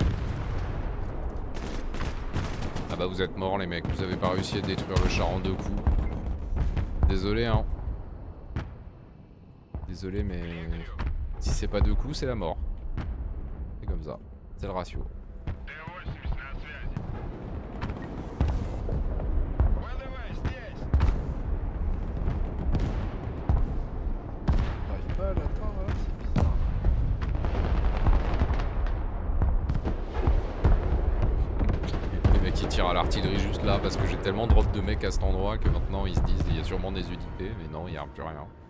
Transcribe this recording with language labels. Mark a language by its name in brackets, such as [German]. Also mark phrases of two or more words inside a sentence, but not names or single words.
[French] Ah bah vous êtes morts les mecs, vous avez pas réussi à détruire le char en 2 coups. Désolé hein. Désolé mais si c'est pas 2 coups c'est la mort. C'est comme ça, c'est le ratio. [Russian] Т-80 на связи. ВДВ здесь. [French] J'arrive pas à l'atteindre là, c'est bizarre. Les mecs qui tirent à l'artillerie juste là parce que j'ai tellement drop de mecs à cet endroit que maintenant ils se disent il y a sûrement des unités mais non il y a plus rien.